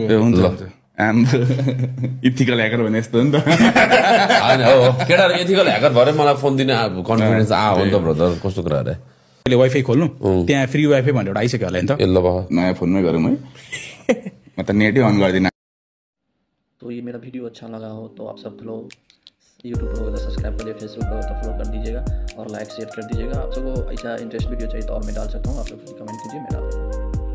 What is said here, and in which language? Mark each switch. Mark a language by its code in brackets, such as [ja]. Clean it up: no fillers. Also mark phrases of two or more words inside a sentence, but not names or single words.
[ne] हुन्छ [en] ethical hacker [ne] भने यस्तो हो नि त। केटाहरू [en] ethical hacker [ne] भएर मलाई फोन दिने कन्फिडेन्स हो नि त ब्रदर, कस्तो कुरा अरे। अहिले वाइफाई खोल्नु त्यहाँ [en] free WiFi [ne] भनेर एउटा आइसक्यो होला नि त। ल भयो नयाँ फोनमै गरौँ है। म त नेटै अन गर्दिनँ। [hi] तो ये मेरा वीडियो अच्छा लगा हो तो आप सब लोग यूट्यूब पर तो सब्सक्राइब कर दीजिए, फेसबुक पर तो फॉलो कर दीजिएगा और [en] like share [hi] कर दीजिएगा। आप सबको ऐसा [en] interest video [hi] चाहिए तो और मैं डाल सकता हूँ, आप लोग कमेंट कीजिए, मैं डाल दूँगा।